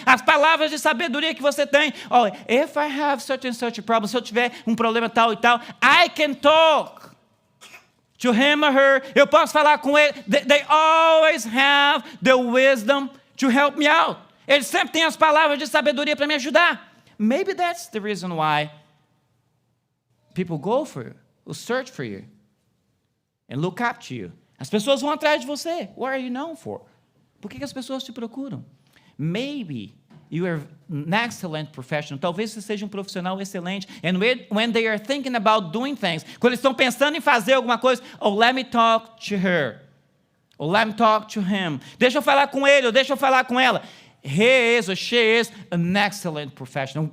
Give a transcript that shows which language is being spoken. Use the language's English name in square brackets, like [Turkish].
[Portuguese] As palavras de sabedoria que você tem. [English] Oh, if I have such and such a problem, [Portuguese] se eu tiver um problema tal e tal, [English] I can talk to him or her. [Portuguese] Eu posso falar com ele. [English] They always have the wisdom to help me out. [Portuguese] Eles sempre têm as palavras de sabedoria para me ajudar. [English] Maybe that's the reason why people go for you, who search for you, and look up to you. [Portuguese] As pessoas vão atrás de você. [English] What are you known for? [Portuguese] Por que as pessoas te procuram? [English] Maybe you are an excellent professional. [Portuguese] Talvez você seja um profissional excelente. [English] And when they are thinking about doing things, [Portuguese] quando eles estão pensando em fazer alguma coisa, [English] oh, let me talk to her. Or let me talk to him. [Portuguese] Deixa eu falar com ele, ou deixa eu falar com ela. [English] He is or she is an excellent professional.